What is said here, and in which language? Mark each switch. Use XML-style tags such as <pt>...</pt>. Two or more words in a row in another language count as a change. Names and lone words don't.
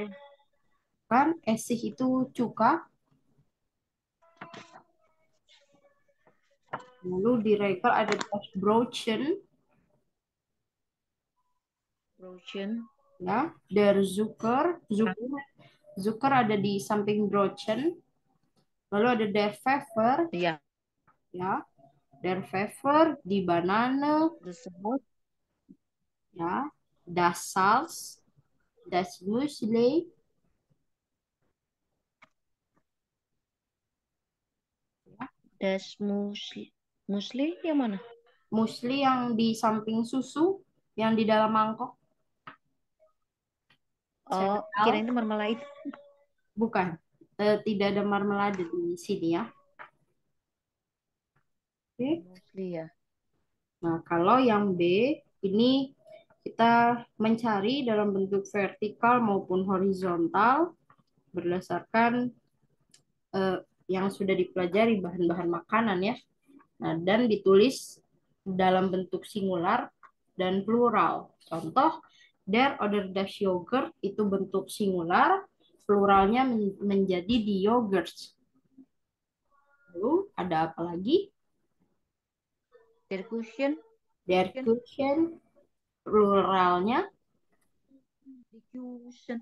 <id>kan Essig itu cuka. Lalu di Regal ada</id> <de>das Brötchen,</de> <id>ya,</id> <de>der Zucker,</de> <id>Zucker ada di samping Brötchen. Lalu ada</id> <de>der Pfeffer,</de> <id>Ya, ya,</id> <de>der Pfeffer</de> <id>di banana,</id> <en>the salt,</en> <id>ya,</id> <de>das Salz, das Müsli, das musli</de> <id>yang mana? musli yang di samping susu, yang di dalam mangkok. Oh, kirain itu marmalade. Bukan, tidak ada marmelade di sini ya. Oke. Musli ya. Nah, kalau yang B, ini kita mencari dalam bentuk vertikal maupun horizontal berdasarkan yang sudah dipelajari bahan-bahan makanan ya. Nah, dan ditulis dalam bentuk singular dan plural. Contoh,</id> <de>der oder das Yogurt</de> <id>itu bentuk singular, pluralnya menjadi</id> <de>die Yogurts.</de> <id>Lalu ada apa lagi?</id> <de>Der Kuchen, Der Kuchen, pluralnya die Kuchen.</de>